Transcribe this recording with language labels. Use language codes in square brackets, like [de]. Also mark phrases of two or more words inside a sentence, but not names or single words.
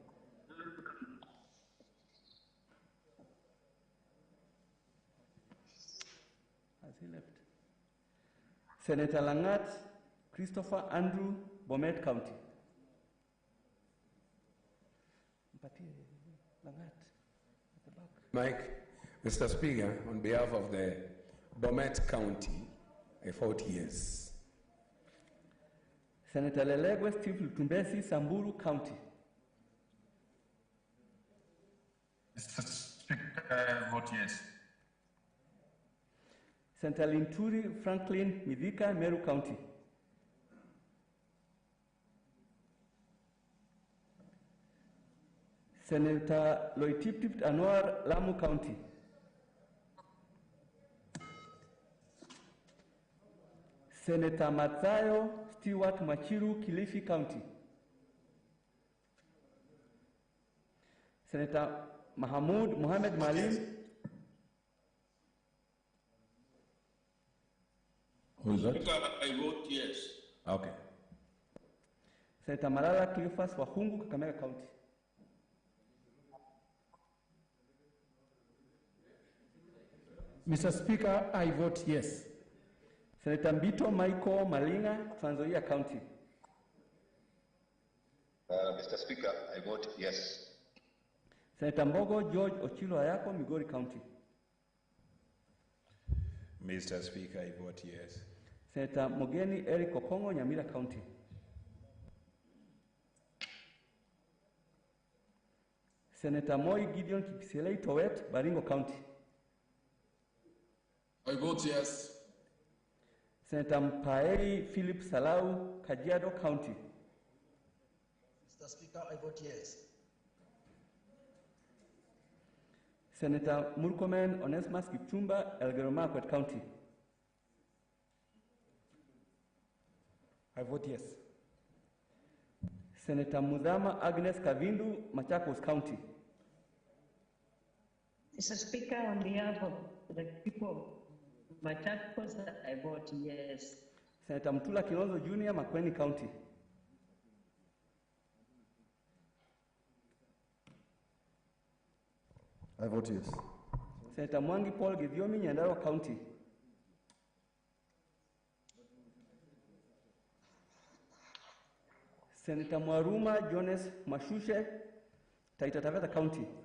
[en] Has he left? Senator Langat Christopher Andrew, Bomet County. Langat, at the back. Mike, Mr. Speaker, on behalf of the Bomet County, I vote yes. Senator Lelegwe Steve Lutumbesi, Samburu County. Mr. Speaker, I vote yes. Senator Linturi Franklin Midhika, Meru County. Senator Loitiptip Anwar, Lamu County. Senator Mathayo Stewart Machiru, Kilifi County. Senator Mahmoud Mohamed Malim. Who is that? Speaker, I vote yes. Okay. Senator Malala Cleophas Wahungu, Kakamega County. Mr. Speaker, I vote yes. Senator Mbito Michael Malinga, Trans Nzoia County. Mr. Speaker, I vote yes. Senator Mbogo George Ochilo Ayako, Migori County. Mr. Speaker, I vote yes. Senator Mogeni Eric Okongo, Nyamira County. Senator Moi Gideon Kipselei Towet, Baringo County. I vote yes. Senator Mpaei Philip Salau, Kajiado County. Mr. Speaker, I vote yes. Senator Murkomen Onesmus Kipchumba, Elgeyo Marakwet County. I vote yes. Senator Mudhama Agnes Kavindu, Machakos County. Mr. Speaker, on behalf of the people of Machakos, I vote yes. Senator Mtula Kilonzo Jr., Makueni County. I vote yes. Senator Mwangi Paul Githiomi, Nyandarua County. Senator Mwaruma Jones Mashushe, Taita Taveta County.